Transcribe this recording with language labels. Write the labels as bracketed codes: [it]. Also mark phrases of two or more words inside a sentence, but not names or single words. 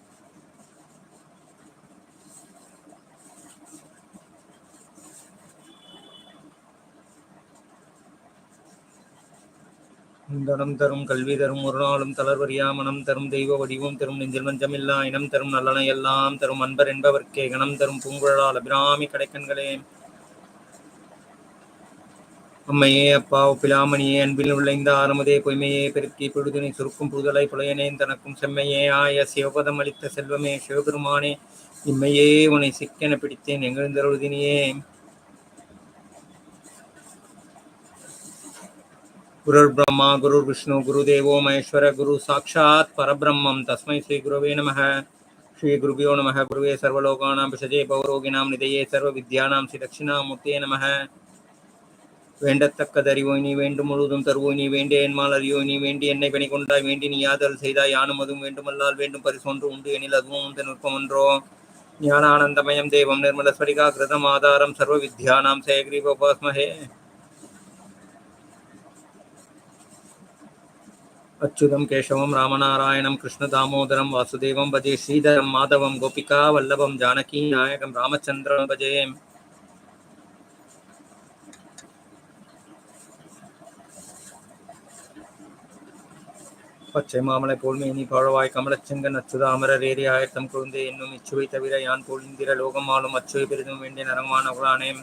[ta] தனம் தரும் கல்வி தரும் ஒரு நாளும் தளர்வறியா மனம் தரும் தெய்வ வடிவும் தரும் நெஞ்சில் மஞ்சமில்லா இனம் தரும் நல்லனை எல்லாம் தரும் அன்பர் என்பவர்க்கே கணம் தரும் பூங்குழலால் அபிராமி கடைக்கண்களே. அம்மையே அப்பா ஒப்பிலாமணியே அன்பில் விளைந்த ஆரமுதே பொய்மையே பெருக்கி பொழுதுனை சுருக்கும் புதுதலை புலையனேன் தனக்கும் செம்மையே ஆய சிவபதம் அளித்த செல்வமே சிவபெருமானே இம்மையே உன்னை சிக்கென பிடித்தேன் எங்கிருந்தருதினியே. [sa] गुरुर् ब्रह्मा गुरुर् विष्णु गुरुदेवो महेश्वर गुरु साक्षात् परब्रह्मं तस्मै श्री गुरवे नमः. श्री गुरुभ्यो नमः. गुरुवे सर्वलोकानां विषजे भवरोगिणां निधये सर्वविद्यानां श्री दक्षिणामूर्तये नमः. [ta] வேண்டத்தக்கதறிவோய் நீ வேண்டும் முழுதும் தருவோய் நீ வேண்டிய என்மால் அறியோய் நீ வேண்டி என்னை பணி கொண்டாய் வேண்டி நீ யாதல் செய்தாய் யானும் அதுவும் வேண்டுமல்லால் வேண்டும் பரிசொன்று உண்டு எனில் அதுவும் உந்த நுட்பமன்றோ. [sa] ज्ञानानन्दमयं देवं निर्मल स्फटिका कृतं आधारं सर्व विद्यानां शेकरीपोपास्महे. अच्युतं केशवं रामनारायणं कृष्णदामोदरं वासुदेवं भजे श्रीधरं माधवं गोपिका वल्लभं जानकी नायकं रामचन्द्रं भजे. [ta] பச்சை மாமலை போல் மேனி பழவாய் கமலச்செங்கன் அச்சுத அமரரேறி ஆயத்தம் குழுந்தே என்னும் இச்சுவை தவிர யான் போல் இந்திர லோகமாலும் அச்சுவை பெரிதும் வேண்டிய நரமான குலானேம்.